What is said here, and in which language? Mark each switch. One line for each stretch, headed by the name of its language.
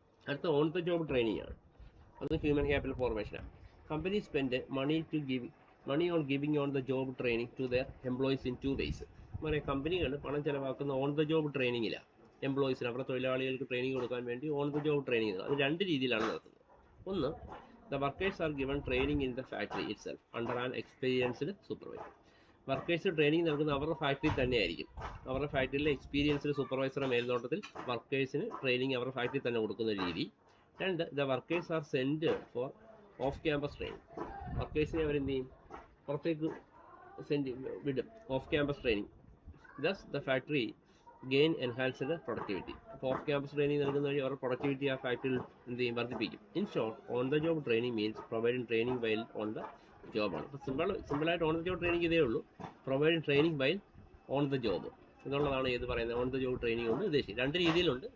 Malayalam: അടുത്ത on the job training ആണ്. അത് human capital ഫോർമേഷനാണ്.
English: Company spend money on giving on the job training to their employees in 2 ways.
Malayalam: പറയാം, കമ്പനികൾ പണം ചിലവാക്കുന്ന on the job ട്രെയിനിങ്ങിലാണ്. എംപ്ലോയീസിന് അവരുടെ തൊഴിലാളികൾക്ക് ട്രെയിനിങ് കൊടുക്കാൻ വേണ്ടി ഓൺ ദ ജോബ് ട്രെയിനിങ്. അത് 2 രീതിയിലാണ് നടത്തുന്നത്.
English: ഒന്ന്, the workers are given training in the factory itself under an experienced supervisor.
Malayalam: Workers training നൽകുന്ന അവരുടെ ഫാക്ടറി തന്നെയായിരിക്കും. അവരുടെ ഫാക്ടറിയിലെ എക്സ്പീരിയൻസ്ഡ് സൂപ്പർവൈസറുടെ മേൽനോട്ടത്തിൽ വർക്കേഴ്സിന് ട്രെയിനിങ് അവരുടെ ഫാക്ടറി തന്നെ കൊടുക്കുന്ന രീതി.
English: 2, the workers are sent for off campus training.
Malayalam: വർക്കേഴ്സിനെ അവരെന്ത് ചെയ്യും, പുറത്തേക്ക് വിടും, off campus training.
English: thus the factory gain enhanced productivity.
Malayalam: അപ്പോൾ ഓഫ് ക്യാമ്പസ് ട്രെയിനിങ് നൽകുന്ന വഴി അവരുടെ പ്രൊഡക്ടിവിറ്റി ആ ഫാക്ടറിയിൽ എന്ത് ചെയ്യും, വർദ്ധിപ്പിക്കും.
English: In short, on the job training means providing training while on the ജോബാണ്.
Malayalam: അപ്പോൾ സിമ്പിളായിട്ട് ഓൺ ദ ജോബ് ട്രെയിനിങ് ഇതേ ഉള്ളൂ,
English: providing training while on the job
Malayalam: എന്നുള്ളതാണ് ഏത് പറയുന്നത് ഓൺ ദ ജോബ് ട്രെയിനിങ് കൊണ്ട് ഉദ്ദേശിക്കും. 2 രീതിയിലുണ്ട്.